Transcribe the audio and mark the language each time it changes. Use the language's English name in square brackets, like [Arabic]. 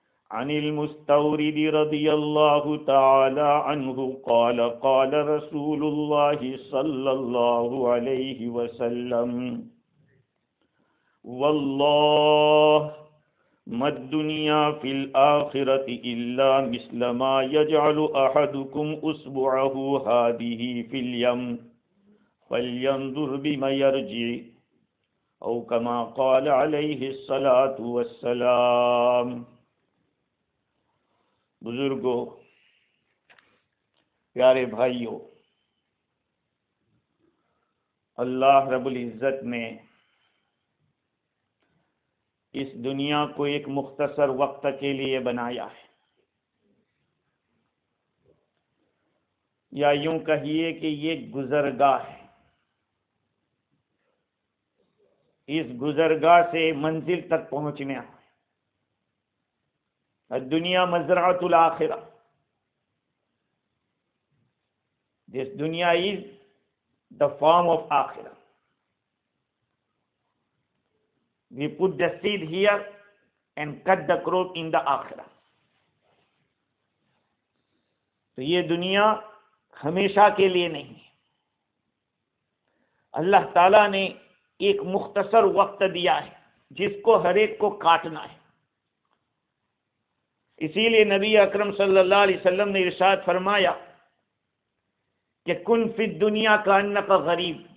[Arabic] عن المستورد رضي الله تعالى عنه قال قال رسول الله صلى الله عليه وسلم والله ما الدنيا في الآخرة إلا مثل ما يجعل أحدكم أصبعه هذه في اليم فلينظر بما يرجع أو كما قال عليه الصلاة والسلام. [Urdu] بزرگوں، پیارے بھائیوں، اللہ رب العزت نے اس دنیا کو ایک مختصر وقت کے لیے بنایا ہے، یا یوں کہیے کہ یہ گزرگاہ ہے. اس گزرگاہ سے منزل تک پہنچنے [Arabic] الدنیا مزرعۃ الآخرہ. [English] This dunya is the form of Akhirah. We put the seed here and cut the crop in the Akhirah. [Urdu] تو یہ دنیا ہمیشہ کے لیے نہیں ہے. اللہ تعالیٰ نے ایک مختصر وقت دیا ہے جس کو ہر ایک کو کاٹنا ہے. اسی لیے نبی اکرم صلی اللہ علیہ وسلم نے ارشاد فرمایا کہ [Arabic] کن فی الدنیا کانک غریب.